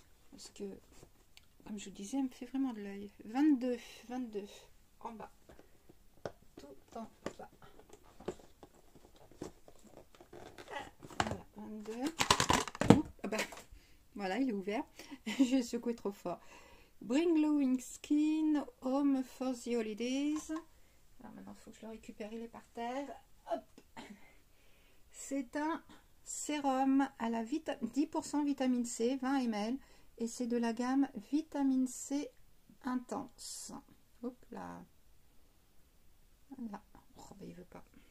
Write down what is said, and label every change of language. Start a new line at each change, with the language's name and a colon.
French: Parce que, comme je vous disais, elle me fait vraiment de l'œil. 22 en bas. Tout en bas. Voilà, 22. Ah bah, voilà, il est ouvert. J'ai secoué trop fort.
English: Bring Glowing Skin Home for the Holidays.
French: Alors maintenant, il faut que je le récupère, il est par terre. Hop. C'est un sérum à la 10% vitamine C, 20 ml. Et c'est de la gamme vitamine C intense. Hop là. Là. Oh, bah, il veut pas.